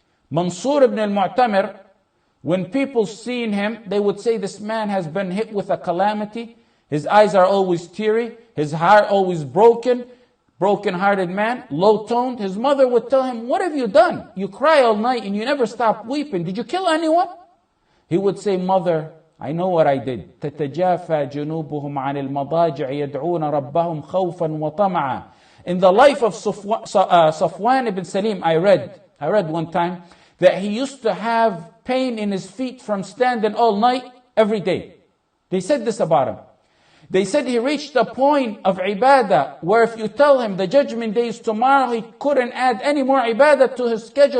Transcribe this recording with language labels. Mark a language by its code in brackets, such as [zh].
[en] Mansur ibn al-Mu'tamir, when people seen him, they would say, this man has been hit with a calamity. His eyes are always teary. His heart always broken. Broken-hearted man, low-toned. His mother would tell him, what have you done? You cry all night and you never stop weeping. Did you kill anyone? He would say, mother, I know what I did. [ar] تتجافى جنوبهم عن المضاجع يدعون ربهم خوفا وطمعا. [en] In the life of Safwan ibn Salim, I read one time that he used to have pain in his feet from standing all night, every day. They said this about him. They said he reached a point of ibadah where if you tell him the judgment day is tomorrow, he couldn't add any more ibadah to his schedule.